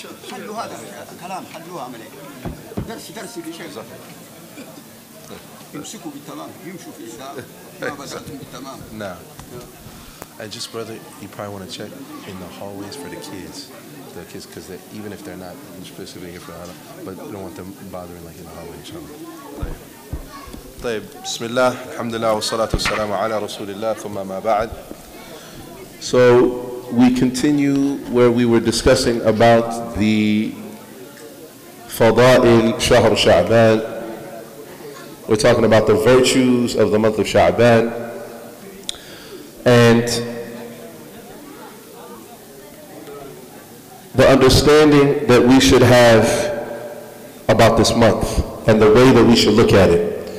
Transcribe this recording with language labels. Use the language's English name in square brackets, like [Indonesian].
[Arabic] حلوا هذا كلام حلوها عملي درس في شيء يمسكوا بالتمام يمشوا في الإسلام ما بساتهم بالتمام. [English] Nah. And just brother, you probably want to check in the hallways for the kids, because even if they're not specifically here for Allah, but you don't want them bothering like in the hallway, inshallah. [Arabic] طيب بسم الله الحمد لله والصلاة والسلام على رسول الله ثم ما بعد. [English] So we continue where we were discussing about the Fada'il Shahr Sha'ban. We're talking about the virtues of the month of Sha'ban and the understanding that we should have about this month and the way that we should look at it.